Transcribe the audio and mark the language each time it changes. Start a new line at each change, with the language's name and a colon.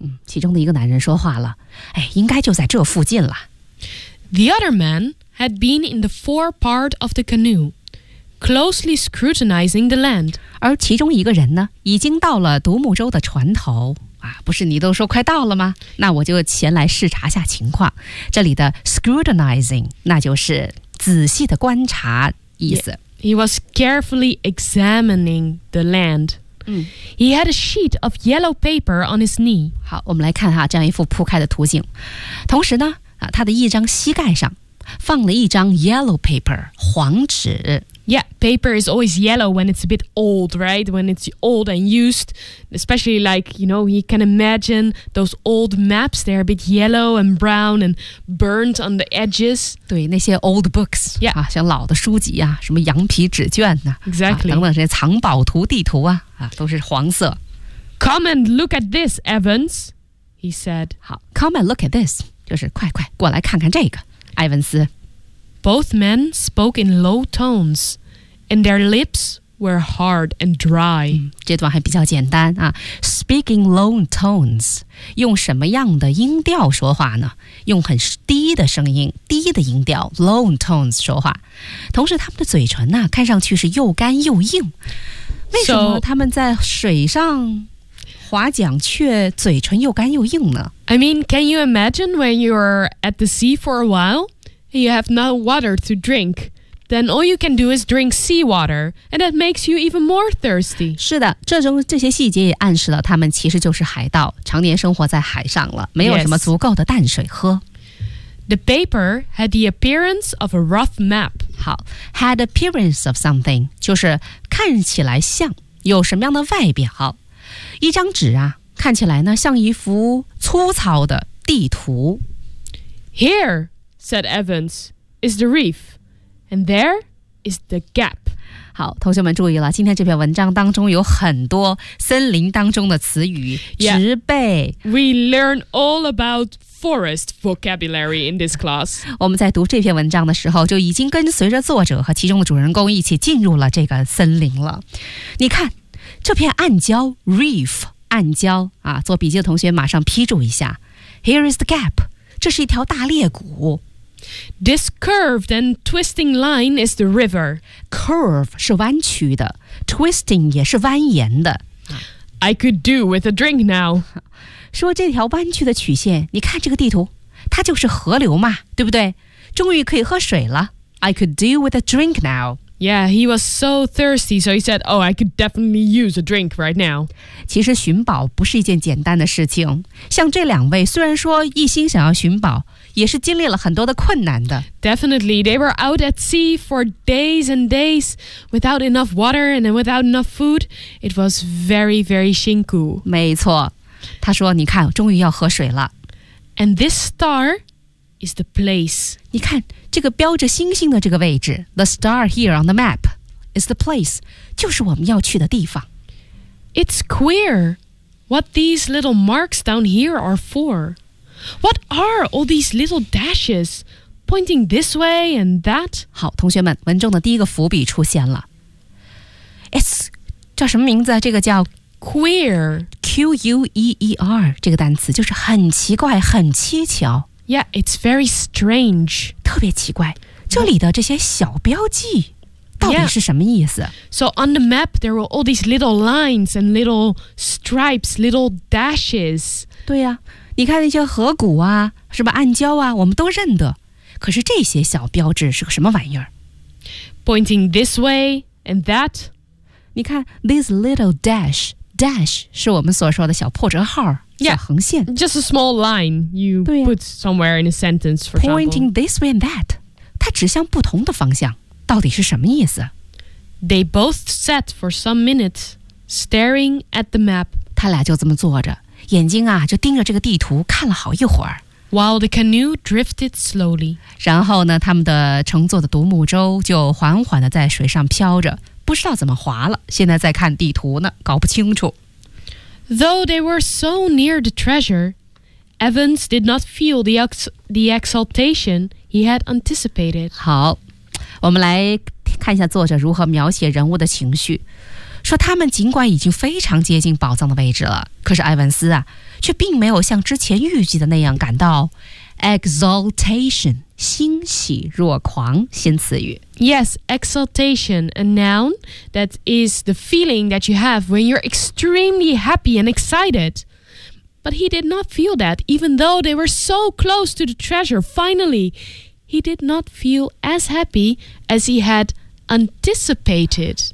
Chinese: 其中的一个男人说话了，哎，应该就在这附近了。
English: The other man had been in the fore part of the canoe. Closely scrutinizing the land.
Chinese: 而其中一个人呢，已经到了独木舟的船头。啊，不是你都说快到了吗？那我就前来视察下情况。这里的 scrutinizing， 那就是仔细的观察意思。
English: He was carefully examining the land. He had a sheet of yellow paper on his knee.
Chinese: 好，我们来看哈，这样一幅铺开的图景。同时呢，啊，他的一张膝盖上放了一张
English: yellow paper，
Chinese: 黄纸。
English: Yeah, paper is always yellow when it's a bit old, right? When it's old and used, especially like, you know, you can imagine those old maps, they're a bit yellow and brown and burnt on the edges.
Chinese: 对，那些
English: old books, yeah.
Chinese: 啊，像老的书籍啊，什么羊皮纸卷啊，
English: exactly.
Chinese: 啊，等等这些藏宝图地图啊，啊，都是黄色。
English: Come and look at this, Evans, he said.
Chinese: 好，
English: come and look at this,
Chinese: 就是快快过来看看这个，埃文斯。
English: Both men spoke in low tones, and their lips were hard and dry.、
Chinese: 这段还比较简单啊。
English: Speak in low tones,
Chinese: 用什么样的音调说话呢？用很低的声音，低的音调
English: low tones
Chinese: 说话。同时，他们的嘴唇呢，看上去是又干又硬。为什么他们在水上划桨却嘴唇又干又硬呢
English: ？I mean, can you imagine when you are at the sea for a while? You have no water to drink, then all you can do is drink seawater, and that makes you even more thirsty.
Chinese: 是的，这种这些细节也暗示了他们其实就是海盗，常年生活在海上了，没有什么足够的淡水喝。
English: The paper had the appearance of a rough map.
Chinese: 好 ，
English: had appearance of something
Chinese: 就是看起来像有什么样的外表。一张纸啊，看起来呢像一幅粗糙的地图。
English: Here. said Evans, is the reef, and there is the gap.
Chinese: 好，同学们注意了，今天这篇文章当中有很多森林当中的词语，植被。
English: We learn all about forest vocabulary in this class.
Chinese: 我们在读这篇文章的时候，就已经跟随着作者和其中的主人公一起进入了这个森林了。你看，这片暗礁 reef 暗礁啊，做笔记的同学马上批注一下。
English: Here is the gap.
Chinese: 这是一条大裂谷。
English: This curved and twisting line is the river.
Chinese: Curve 是弯曲的 ，twisting 也是蜿蜒的。
English: I could do with a drink now.
Chinese: 说这条弯曲的曲线，你看这个地图，它就是河流嘛，对不对？终于可以喝水了。
English: I could do with a drink now. Yeah, he was so thirsty, so he said, "Oh, I could definitely use a drink right now."
Chinese: 其实寻宝不是一件简单的事情。像这两位虽然说一心想要寻宝，也是经历了很多的困难的。
English: Definitely, they were out at sea for days and days without enough water and without enough food. It was very, very
Chinese: 辛苦。没错，他说：“你看，终于要喝水了。”
English: And this star is the place.
Chinese: 你看。这个标着星星的这个位置
English: The star here on the map is the place
Chinese: 就是我们要去的地方
English: It's queer what these little marks down here are for What are all these little dashes pointing this way and that
Chinese: 好同学们文中的第一个伏笔出现了 It's 叫什么名字这个叫
English: Queer
Chinese: Q-U-E-E-R 这个单词就是很奇怪很蹊跷
English: Yeah it's very strange
Chinese: 特别奇怪，这里的这些小标记到底是什么意思？
English: So on the map, there were all these little lines and little stripes, little dashes.
Chinese: 对呀、你看那些河谷啊，什么暗礁啊，我们都认得。可是这些小标志是个什么玩意儿？
English: Pointing this way and that.
Chinese: 你看
English: these little dash,
Chinese: dash 是我们所说的小破折号。
English: Yeah,
Chinese: 小横线
English: just a small line you put somewhere in a sentence, for Pointing Pointing this way and that.
Chinese: 它指向不同的方向，到底是什么意思？
English: They both sat for some minutes, staring at the map.
Chinese: 他俩就这么坐着，眼睛啊就盯着这个地图看了好一会儿。
English: While the canoe drifted slowly.
Chinese: 然后呢，他们的乘坐的独木舟就缓缓地在水上飘着，不知道怎么划了，现在在看地图呢，搞不清楚。
English: Though they were so near the treasure, Evans did not feel the exultation he had anticipated.
Chinese: 好，我们来看一下作者如何描写人物的情绪。说他们尽管已经非常接近宝藏的位置了，可是埃文斯啊，却并没有像之前预计的那样感到 exultation, 欣喜若狂，新词语。
English: Yes, exultation, a noun that is the feeling that you have when you're extremely happy and excited. But he did not feel that, even though they were so close to the treasure, finally. He did not feel as happy as he had anticipated.